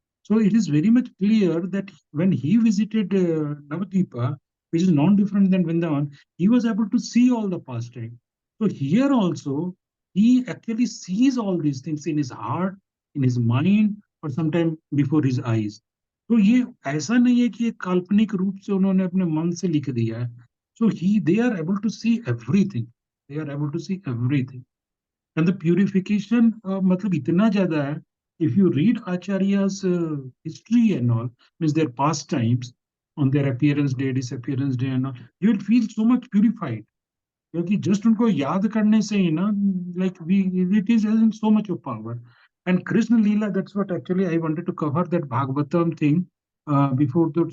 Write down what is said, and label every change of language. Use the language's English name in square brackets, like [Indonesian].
[English] So it is very much clear that when he visited Navadvipa, which is non-different than Vrindavan, he was able to see all the pastime. So here also, he actually sees all these things in his heart, in his mind, or sometime before his eyes. [Hindi] तो ये ऐसा नहीं है कि एक काल्पनिक रूप से उन्होंने अपने मन से लिख दिया है. [English] So they are able to see everything. They are able to see everything. And the purification, [Hindi] मतलब इतना ज्यादा है. [English] If you read Acharya's history and all, means their pastimes, on their appearance day, disappearance day and all, you will feel so much purified. क्योंकि just [Hindi] उनको याद करने से ही ना, [English] like it is having so much of power. And Krishna Leela, that's what actually I wanted to cover, that Bhagavatam thing before that.